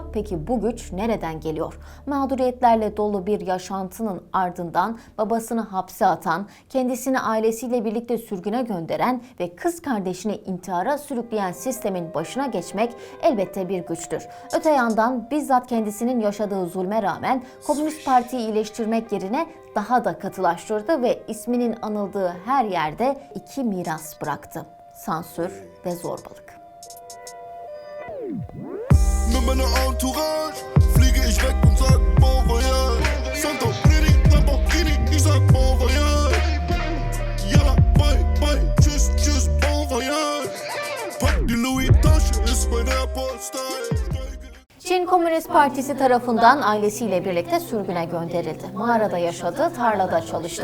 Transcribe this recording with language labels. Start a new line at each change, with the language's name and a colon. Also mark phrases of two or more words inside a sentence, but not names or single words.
Turkish: Peki bu güç nereden geliyor? Mağduriyetlerle dolu bir yaşantının ardından babasını hapse atan, kendisini ailesiyle birlikte sürgüne gönderen ve kız kardeşini intihara sürükleyen sistemin başına geçmek elbette bir güçtür. Öte yandan bizzat kendisinin yaşadığı zulme rağmen Komünist Parti'yi iyileştirmek yerine daha da katılaştırdı ve isminin anıldığı her yerde iki miras bıraktı: sansür ve zorbalık.
German: Mit meiner Entourage fliege ich weg und sag
French: bon voyage.
German: Santorini, Lamborghini, ich sag
French: bon voyage.
German: Yalla,
English: bye bye,
German: tschüss, tschüss,
French: bon voyage.
German: Pack die Louis Tasche, ist mein Airport-Style.
Turkish: Çin Komünist Partisi tarafından ailesiyle birlikte sürgüne gönderildi. Mağarada yaşadı, tarlada çalıştı.